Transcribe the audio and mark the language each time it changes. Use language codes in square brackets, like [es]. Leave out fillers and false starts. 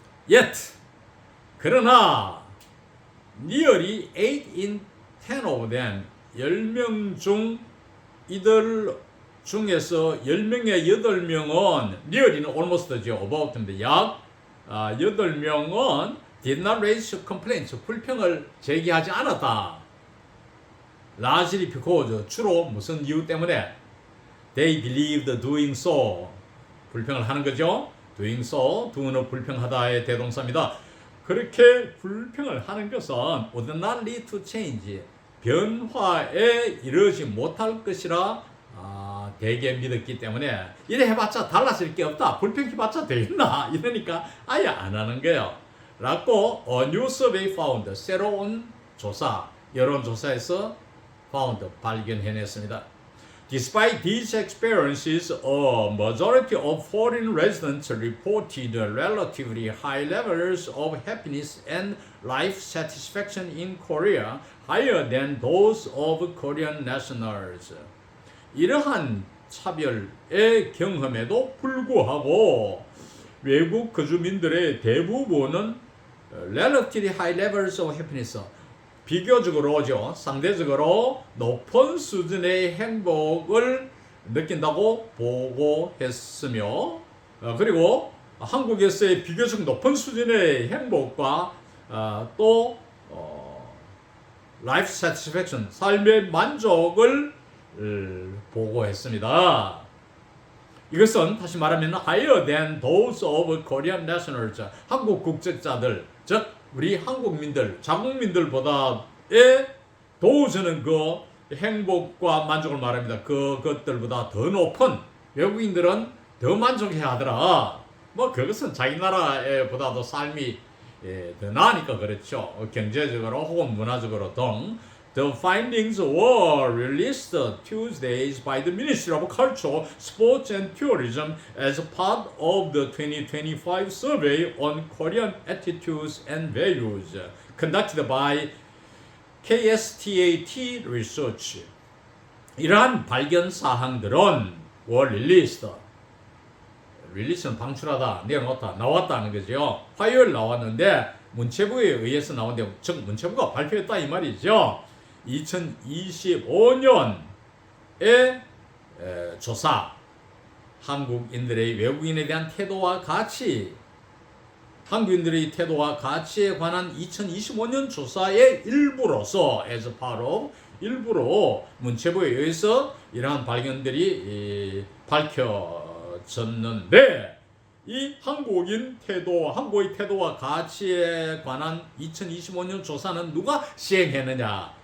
[en] Yet, [ko] 그러나 [en] nearly 8 in 10 of them, [ko] 10명 중 이들 중에서 10명의 8명은, nearly는 almost죠, about인데 약 8명은 [en] did not raise complaints, [ko] 불평을 제기하지 않았다. [en] largely because, [ko] 주로 무슨 이유 때문에 [en] they believed doing so, [ko] 불평을 하는 거죠. [en] doing so, [ko] do는 불평하다의 대동사입니다. 그렇게 불평을 하는 것은 [en] would not lead to change, [ko] 변화에 이르지 못할 것이라 대개 믿었기 때문에 이래 해봤자 달라질 게 없다. 불평해봤자 되겠나? 이러니까 아예 안 하는 거예요. 라고 [en] a new survey found, [ko] 새로운 조사, 여론조사에서 found, 발견해냈습니다. [en] Despite these experiences, a majority of foreign residents reported relatively high levels of happiness and life satisfaction in Korea, higher than those of Korean nationals. [ko] 이러한 차별의 경험에도 불구하고 외국 거주민들의 대부분은 [en] relatively high levels of happiness, [ko] 비교적으로죠, 상대적으로 높은 수준의 행복을 느낀다고 보고했으며, 그리고 한국에서의 비교적 높은 수준의 행복과 또 [en] life satisfaction, [ko] 삶의 만족을 보고했습니다. 이것은 다시 말하면 [en] higher than those of Korean nationals, [ko] 한국 국적자들, 즉 우리 한국민들, 자국민들보다의 도우스는 그 행복과 만족을 말합니다. 그것들보다 더 높은, 외국인들은 더 만족해야 하더라. 뭐 그것은 자기 나라보다도 삶이 더 나으니까 그렇죠. 경제적으로 혹은 문화적으로 등. [en] The findings were released Tuesdays by the Ministry of Culture, Sports and Tourism as part of the 2025 survey on Korean attitudes and values conducted by KSTAT Research. [ko] 이러한 발견 사항들은 [en] were released. [ko] 릴리스는 방출하다, 내놓다, 나왔다는 거죠. 화요일 나왔는데 문체부에 의해서 나온데, 즉 문체부가 발표했다 이 말이죠. 2025년에 조사, 한국인들의 외국인에 대한 태도와 가치, 한국인들의 태도와 가치에 관한 2025년 조사의 일부로서 [en] as part of, [ko] 일부로 문체부에 의해서 이러한 발견들이 밝혀졌는데, 이 한국인 태도, 한국의 태도와 가치에 관한 2025년 조사는 누가 시행했느냐?